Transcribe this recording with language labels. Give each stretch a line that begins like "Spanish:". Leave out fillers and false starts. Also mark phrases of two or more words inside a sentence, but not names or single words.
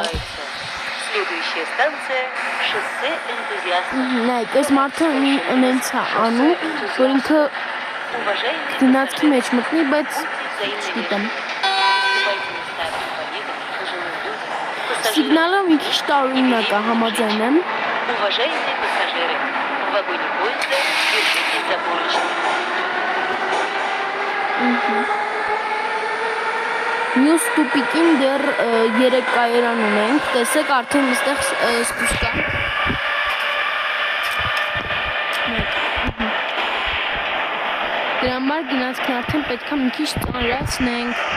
Russian: Следующая станция – шоссе энтузиастов.
Armenian: Նայեք, այս մարդը ունենց է անում, որ ինքը գնացքի մեջ մտնի, բայց չգիտեմ։ Սիգնալը մի քիչ տարօրինակ է, համաձայն եմ։
Russian: Уважаемые пассажиры, в вагоне поезда держитесь за поручни.
Armenian: Մյուս տուպիկին դեռ 3 կայարան ունենք, տեսեք արդեն այստեղ սպուսկա։ Դրա համար գնացքն արդեն պետք է մի քիչ ծանրացնենք։